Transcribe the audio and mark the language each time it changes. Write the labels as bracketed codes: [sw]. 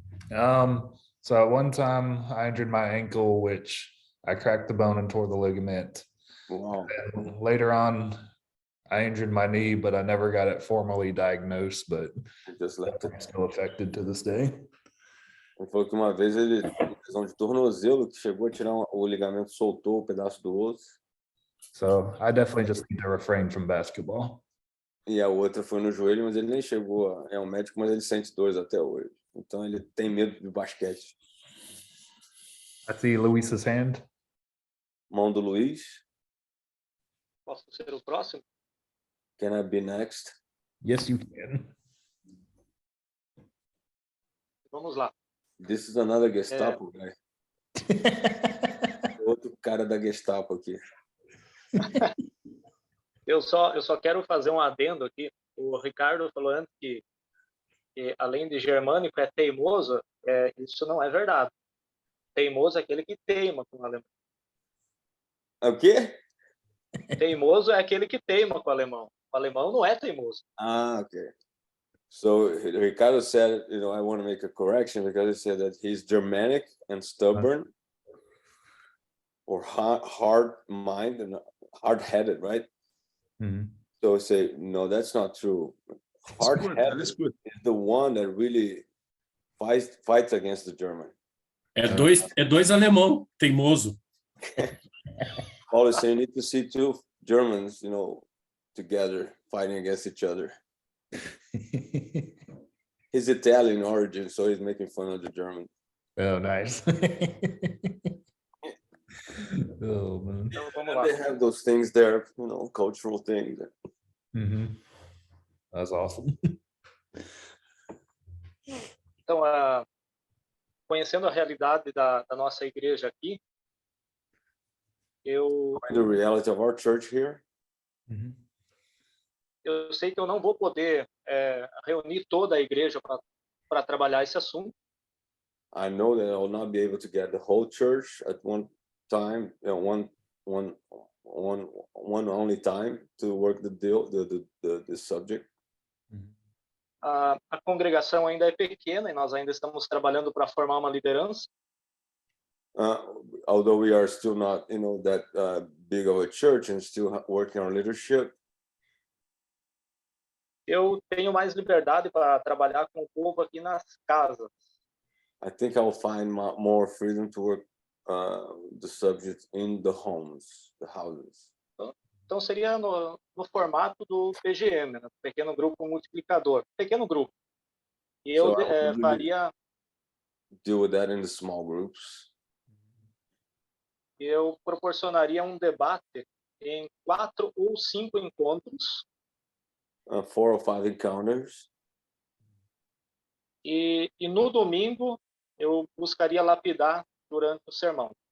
[en] So at one time I injured my ankle, which I cracked the bone and tore the ligament. Wow. And later on, I injured my knee, but I never got it formally diagnosed, but Just left it. I'm still affected to this day. [pt] Ele falou que uma vez ele teve lesão de tornozelo, que chegou a tirar o ligamento, soltou o pedaço do osso. [en] So I definitely just need to refrain from basketball. [pt] E a outra foi no joelho, mas ele nem chegou a ir ao médico, mas ele sente dores até hoje. Então ele tem medo de basquete. [en] I see Luis's hand. [pt] Mão do Luiz. Posso ser o próximo? [en] Can I be next? Yes, you can. [pt] Vamos lá. [en] This is another Gestapo guy. [pt] Outro cara da Gestapo aqui. Eu só quero fazer um adendo aqui. O Ricardo falou antes que além de germânico é teimoso. Isso não é verdade. Teimoso é aquele que teima com o alemão. O quê? Teimoso é aquele que teima com o alemão. O alemão não é teimoso. [en] Okay. So Ricardo said, I want to make a correction because he said that he's Germanic and stubborn or hard mind and hard-headed, right? Mm-hmm. So I say, no, that's not true. Hard-headed is the one that really fights against the German. [pt] É dois alemão, teimoso. [en] Paulo is saying you need to see two Germans, together fighting against each other. He's Italian origin, so he's making fun of the German. Oh, nice. Oh, man. [pt] Então, vamos lá. [en] They have those things there, cultural things. That's awesome. [pt] Então, conhecendo a realidade da nossa igreja aqui, [en] The reality of our church here, [pt] eu sei que eu não vou poder reunir toda a igreja para trabalhar esse assunto. [en] I know that I will not be able to get the whole church at one time, one only time to work the subject. [pt] A congregação ainda é pequena e nós ainda estamos trabalhando para formar uma liderança. [en] Although we are still not, that big of a church and still working on leadership, [pt] Eu tenho mais liberdade para trabalhar com o povo aqui nas casas. [en] I think I will find more freedom to work the subject in the homes, the houses. [pt] Então seria no formato do PGM, né? Pequeno grupo multiplicador, pequeno grupo. E eu [en] So I would [pt] faria, [en] deal with that in the small groups. [pt] eu proporcionaria um debate em 4 ou 5 encontros [en] 4 or 5 encounters. [pt] e no domingo eu buscaria lapidar durante o sermão.